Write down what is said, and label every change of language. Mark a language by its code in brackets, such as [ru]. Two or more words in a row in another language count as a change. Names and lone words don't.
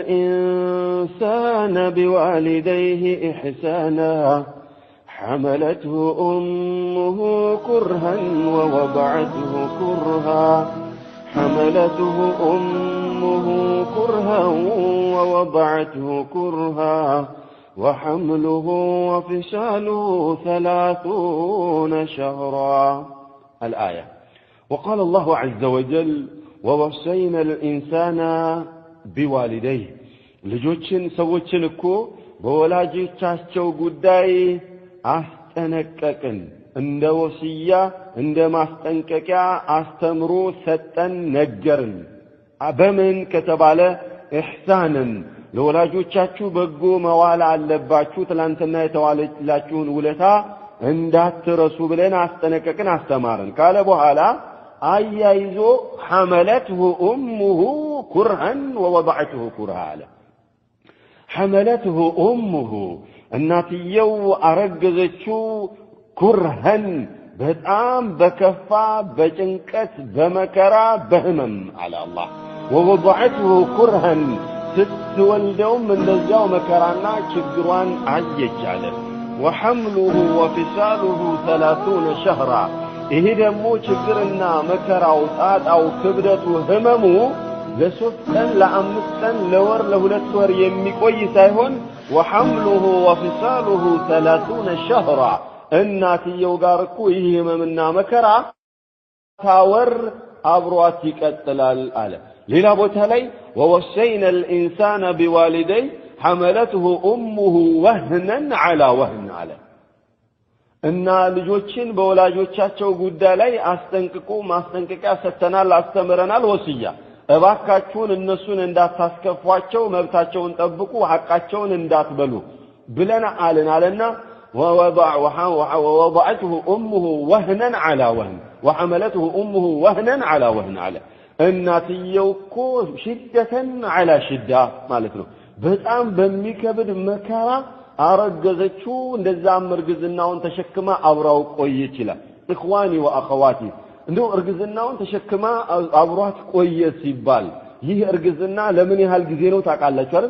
[ar] الإنسان بوالديه إحسانا حملته أمه كرها ووضعته كرها حملته أمه كرها ووضعته كرها وحمله وفصاله 30 شهرا الآية. وقال الله عز وجل ووصينا الإنسان بوالديه [am] ልጆችን ሰዎችን እኮ በወላጆቻቸው ጉዳይ አስጠነቀቅን፣ እንደ ወሲያ እንደ ማስጠንቀቂያ አስተምሮ ሰጠን ነገርን። በምን ከተባለ ኢህሳንን ለወላጆቻችሁ በጎ መዋል አለባችሁ፣ ትላንትና የተዋለላችሁን ውለታ እንዳትረሱ ብለን አስጠነቀቅን አስተማርን ካለ በኋላ አያይዞ [ar] حملته أمه كرها ووضعته كرها [am] አለ። [ar] حملته أمه [am] እናትየው አረገዘችው ኩርሃን በጣም በከፋ በጭንቀት በመከራ በህመም አለ አላህ። [ar] ووضعته كرها [am] ስትወልደውም እንደዛው መከራና ችግሯን አየች አለ። [ar] وحمله وفصاله 30 شهرا [am] ይሄ ደግሞ ችግርና መከራው ጣጣው ክብደቱ ህመሙ ለሶስት ቀን ለአምስት ቀን ለወር ለሁለት ወር የሚቆይ ሳይሆን [ar] وحمله وفصاله 30 شهرا [am] እናትየው ጋር እኮ ይሄ ህመምና መከራ ታወር አብሯት ይቀጥላል አለ። ሌላ ቦታ ላይ [ar] ووصينا الإنسان بوالديه حملته أمه وهنا على وهن على [am] እና ልጆችን በወላጆቻቸው ጉዳይ ላይ አስጠንቅቆ ማስጠንቀቂያ ሰጥተናል፣ አስተምረናል። ወሲያ እባካችሁን እነሱን እንዳታስከፏቸው፣ መብታቸውን ጠብቁ፣ ሐቃቸውን እንዳትበሉ ብለና አለና [ar] ووضعته أمه وهنا على وهن وحملته أمه وهنا على وهن على [am] እናትየው እኮ [ar] شدةً على شدة [am] ማለት ነው። በጣም በሚከብድ መከራ አረገዘችው። እንደዛም እርግዝናውን ተሸክማ አብራው ቆየች ይላል። [ar] إخواني وأخواتي [am] እንደው እርግዝናውን ተሸክማ አብሯት ቆየ ሲባል ይህ እርግዝና ለምን ያህል ጊዜ ነው ታውቃላችሁ አይደል?